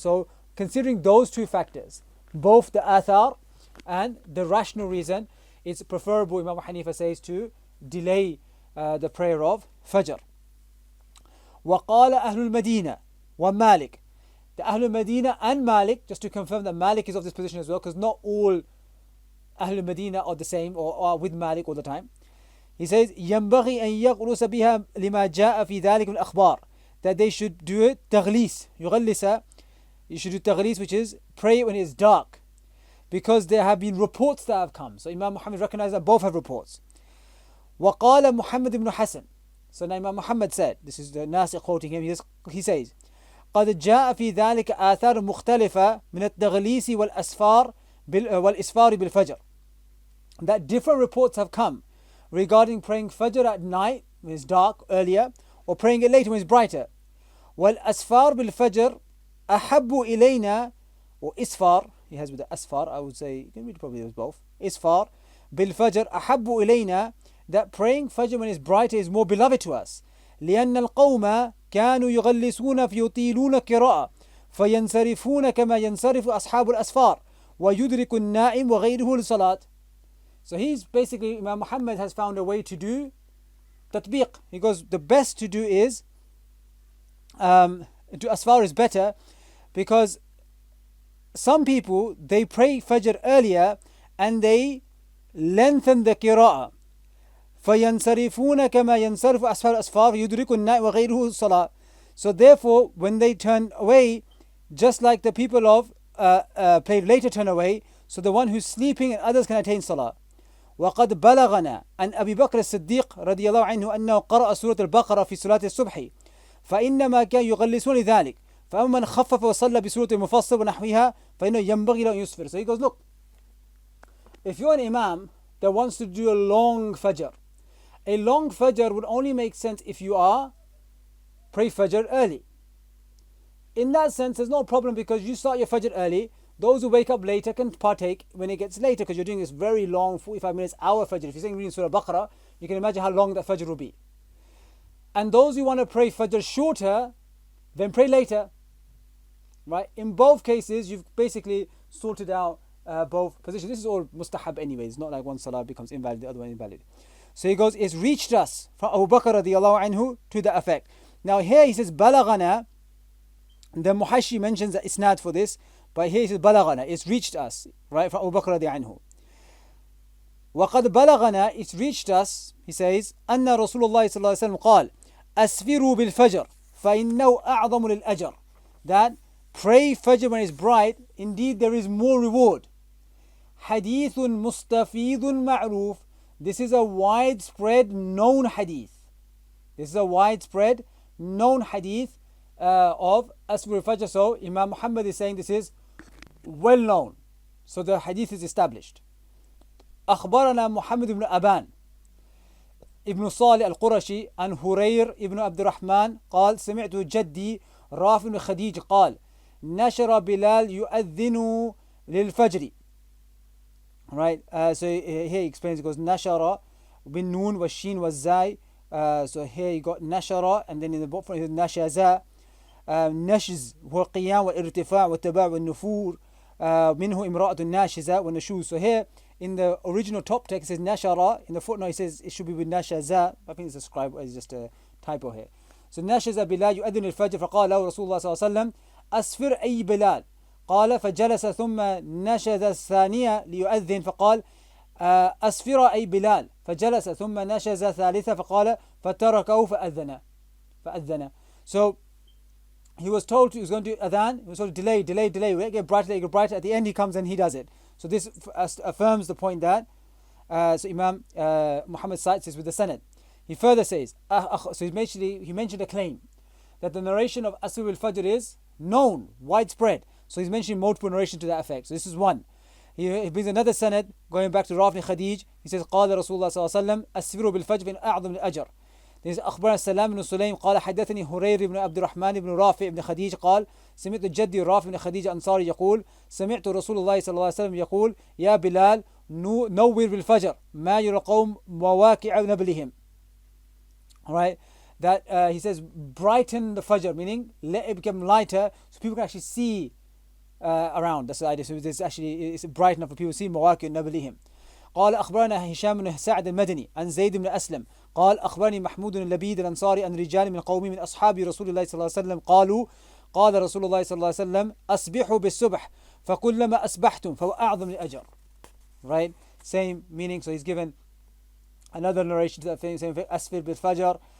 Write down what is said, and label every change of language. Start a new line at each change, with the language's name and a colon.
English: So considering those two factors, both the athar and the rational reason, it's preferable, Imam Hanifa says, to delay the prayer of Fajr.
Arabic: وقال أهل المدينة ومالك.
English: The Ahlul Medina and Malik, just to confirm that Malik is of this position as well, because not all Ahlul Medina are the same or are with Malik all the time. He says,
Arabic: ينبغي أن يغلس بها لما جاء في ذلك الأخبار.
English: That they should do it تغليس. يغلس, you should do تغليس, which is pray when it's dark. Because there have been reports that have come. So Imam Muhammad recognized that both have reports.
Arabic: وقال محمد بن حسن.
English: So now Imam Muhammad said, this is the Nasir quoting him, he says,
Arabic: قد جاء في ذلك آثار مختلفة من التغليس والإسفار بالفجر.
English: That different reports have come regarding praying Fajr at night when it's dark earlier, or praying it later when it's brighter.
Arabic: والأسفار بالفجر أحب إلينا,
English: or إسفار, he has with the أسفار, I would say, you can read probably those both.
Arabic: إسفار بالفجر أحب إلينا,
English: that praying Fajr when it's brighter is more beloved to us.
Arabic: لأن القوم كانوا يغلسون فيطيلون قراءة فينصرفون كما ينصرف أصحاب الأسفار ويدرك النائم وغيره للصلاة.
English: So he's basically, Imam Muhammad has found a way to do tatbiq. He goes, the best to do is, to asfar is better, because some people, they pray Fajr earlier and they lengthen the qira'ah.
Arabic: فَيَنْصَرِفُونَ كَمَا يَنْصَرِفُ أَسْفَارُ الْأَسْفَارِ يُدْرِكُ النَّائِمَ وَغَيْرُهُ الصَّلَاةِ.
English: So therefore, when they turn away, just like the people of pray later turn away, so the one who's sleeping and others can attain salah.
Arabic: وقد بلغنا عن أبي بكر الصديق رضي الله عنه أنه قرأ سورة البقرة في صلاة الصبح فإنما كان يغلسون لذلك فأما من خفف وصلى بسورة المفصل ونحوها فإنه ينبغي له أن يسفر.
English: So he goes, look, if you're an imam that wants to do a long Fajr, a long Fajr would only make sense if you are pray Fajr early. In that sense, there's no problem because you start your Fajr early. Those who wake up later can partake when it gets later, because you're doing this very long 45 minutes hour Fajr. If you're saying reading Surah Baqarah, you can imagine how long that Fajr will be. And those who want to pray Fajr shorter, then pray later. Right? In both cases, you've basically sorted out both positions. This is all mustahab anyways, not like one salah becomes invalid, the other one invalid. So he goes, it's reached us from Abu Bakr radiallahu anhu to that effect. Now here he says, balagana. The Muhashi mentions the isnad for this, but here he says, balagana, it's reached us, right, from Abu Bakr radiallahu anhu.
Arabic: وقد بلغنا,
English: it's reached us, he says,
Arabic: أن رسول الله صلى الله عليه وسلم قال أسفروا بالفجر فإنه أعظم للأجر.
English: That pray Fajr when it's bright, indeed there is more reward.
Arabic: حديث مستفيض معروف.
English: This is a widespread known hadith. This is a widespread known hadith of Asfur al-Fajr. So Imam Muhammad is saying this is well known. So the hadith is established.
Arabic: أخبرنا محمد بن أبان ابن صالح القرشي عن هرير ابن عبد الرحمن قال سمعت جدي رافع بن خديج قال نشر بلال يؤذن للفجر.
English: Right, so here he explains, he goes nashara bin noon was sheen was zai. So here you got nashara, and then in the book it nashaza.
Arabic: نشز هو القيام والارتفاع والتباع والنفور منه امرأة ناشزة والنشوز.
English: So here in the original top text it says nashara, in the footnote it says it should be with nashaza. I think it's a scribe, it's just a typo here.
Arabic: So نشز بلال يؤذن الفجر فقال له رسول الله صلى الله عليه وسلم أسفر أي بلال. قال فجلس ثم نشز الثانية ليؤذن فقال أسفر أي بلال. فجلس ثم نشز ثالثة فقال فتركه فأذن.
English: So he was told he was going to adhan, he was told to delay, let it get brighter, at the end he comes and he does it. So this affirms the point that so Imam Muhammad cites this with the Sanad. He further says, so he mentioned a claim that the narration of Asr al-Fajr is known, widespread. So he's mentioning multiple narrations to that effect. So this is one. He brings another Sanad going back to Rafi Khadij. He says,
Arabic: قال رسول الله صلى الله عليه وسلم أسفروا بالفجر فإن أعظم الأجر. There's أخبرنا سلام بن سليم قال حدثني هرير بن عبد الرحمن بن رافع بن خديج قال سمعت جدي رافع بن خديج أنصاري يقول سمعت رسول الله صلى الله عليه وسلم يقول يا بلال نور بالفجر ما يرى القوم مواقع نبلهم.
English: Alright, that he says brighten the Fajr, meaning let it become lighter so people can actually see around. That's the idea. So it's bright enough for people to see
Arabic: مواقع نبلهم. قال أخبرنا هشام بن سعد المدني عن زيد بن أسلم قال أخبرني محمود اللبيد الأنصاري عن رجال من قومي من أصحاب رسول الله صلى الله عليه وسلم قالوا قال رسول الله صلى الله عليه وسلم أصبحوا بالصبح فكلما أصبحتم فهو أعظم الأجر.
English: Right, same meaning. So he's given another narration to that same thing,
Arabic: أسفر بالفجر.